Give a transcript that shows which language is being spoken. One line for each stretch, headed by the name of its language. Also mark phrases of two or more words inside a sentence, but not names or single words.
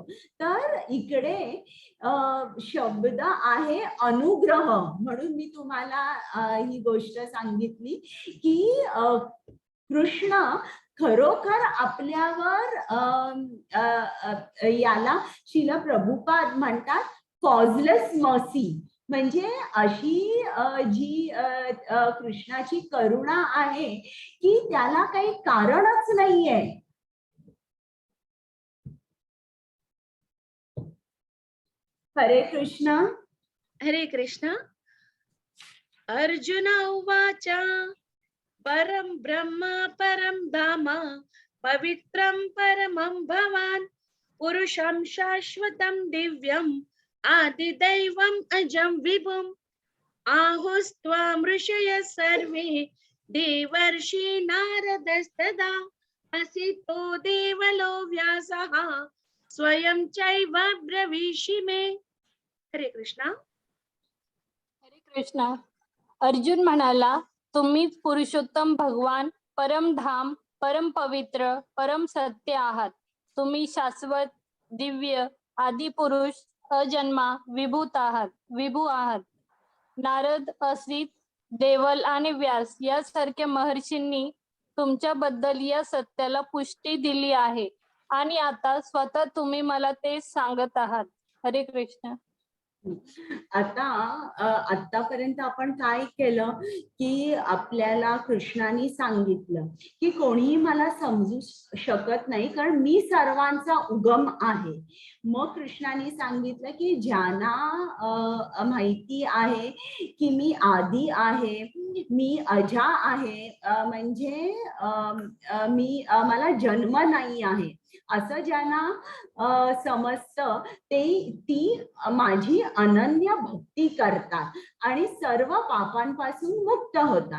Marathi: तर इकडे शब्द आहे अनुग्रह, म्हणून मी तुम्हाला ही गोष्ट सांगितली की कृष्ण खरोखर आपल्यावर याला श्रील प्रभुपाद म्हणतात
English: causeless mercy,
Marathi: म्हणजे अशी जी कृष्णाची करुणा आहे की त्याला काही कारणच नाहीये. हरे कृष्ण. हरे कृष्ण.
Sanskrit: अर्जुन उवाच परम ब्रह्म परम धाम पवित्रं परमं भवान् पुरुषं शाश्वतं दिव्यम् आदिदैवम् अजं विभुम् आहुस्त्वां ऋषयः सर्वे देवर्षि नारदस्तदा असितो देवलो व्यासः स्वयं चैव ब्रवीषि मे.
Marathi: हरे कृष्णा. हरे कृष्णा. अर्जुन म्हणाला, तुम्हीच पुरुषोत्तम भगवान, परमधाम, परम पवित्र, परम सत्य आहात. तुम्ही शाश्वत, दिव्य, आदि पुरुष, अजन्मा, विभू आहात. नारद, असित, देवल आणि व्यास यासारख्या महर्षींनी तुमच्याबद्दल या सत्याला पुष्टी दिली आहे, आणि आता स्वतः तुम्ही मला ते सांगत आहात. हरे कृष्ण. आता आतापर्यंत आपण काय केलं की आपल्याला कृष्णाने सांगितलं की कोणीही मला समजू शकत नाही, कारण मी सर्वांचा उगम आहे. मग कृष्णाने सांगितलं की ज्यांना माहिती आहे की मी आदी आहे, मी अजा आहे, म्हणजे मी मला जन्म नाही आहे, असं ज्यांना समजतं ती माझी अनन्य भक्ती करतात आणि सर्व पापांपासून मुक्त होतात.